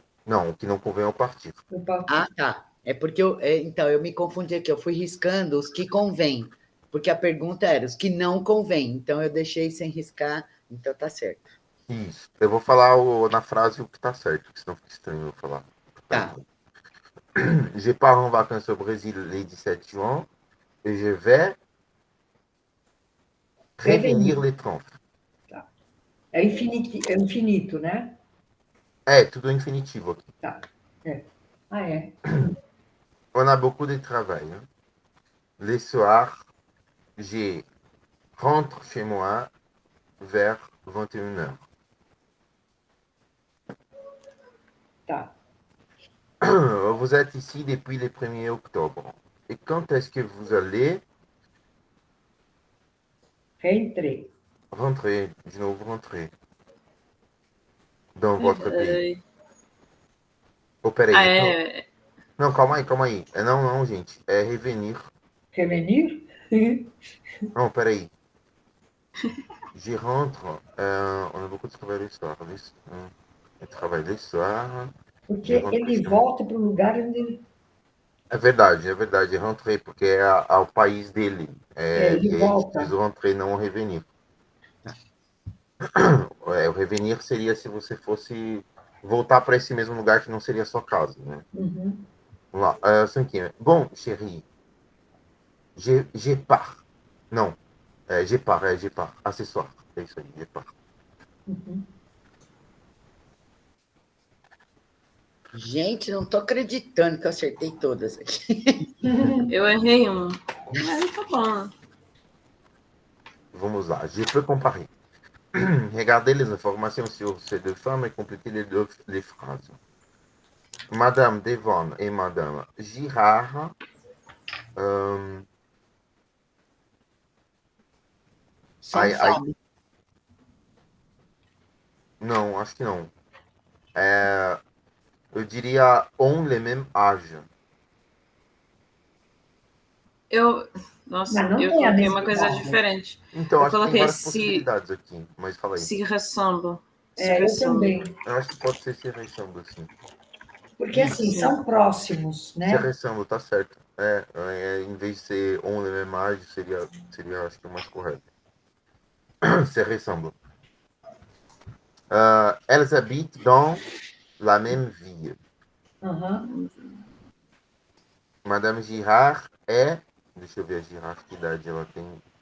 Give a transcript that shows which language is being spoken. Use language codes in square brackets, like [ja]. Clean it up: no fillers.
[pt] Não, o que não convém é o partir. Ah, tá. É porque então, eu me confundi aqui, eu fui riscando os que convém, porque a pergunta era os que não convém, então eu deixei sem riscar, então tá certo. Isso. Eu vou falar na frase o que tá certo, porque senão fica estranho eu falar. Tá. [fr] Je pars en vacances au Brésil le 17 juin et je vais revenir le 30. [pt] Tá. É infinito, né? Tudo infinitivo aqui. Tá. Ah, é? [fr] On a beaucoup de travail. Hein? Le soir, je rentre chez moi vers 21h. [pt] Tá. [fr] Vous êtes ici depuis le 1er octobre. Et quand est-ce que vous allez [pt] Reentrei. [fr] rentrer, [pt] de novo [fr] rentrer dans votre pays? [pt] Oh, peraí. Não, calma aí. Não, gente. É revenir. Revenir? Não, peraí. [fr] Je rentre. On a beaucoup de travail le soir. Travail le soir. [pt] Porque ele volta para o lugar onde... É verdade. Rentrei, porque é ao país dele. Ele volta. Diz o rentrer, não o revenir. O revenir seria se você fosse voltar para esse mesmo lugar que não seria a sua casa, né? Uhum. Vamos lá. [fr] Cinquième. Bon, chérie. Je pars. Não. Je pars. Acessório. [pt] É isso aí, [fr] je pars. [pt] Uhum. Gente, não tô acreditando que eu acertei todas aqui. Eu errei um. Mas tá bom. Vamos lá. [fr] Je peux comparer. Regardez les informations sur ces deux femmes et complétez les phrases. [pt] Madame Devon et Madame Girard Não, acho que não. Eu diria [fr] ont le même âge. [pt] Nossa, eu coloquei uma coisa diferente. Então, eu acho que tem várias se, possibilidades aqui, mas fala aí. [fr] Se ressemble. [pt] Eu também. Eu acho que pode ser [fr] se ressemble, [pt] sim. Porque, assim, são próximos, né? [fr] Se ressemble, [pt] tá certo. Em vez de ser [fr] on le même âge, [pt] seria acho que o mais correto. Se ressemble. [fr] Elles habitent dans la même ville. [pt] Uhum. Madame Girard é... Deixa eu ver a Girard, que idade ela tem.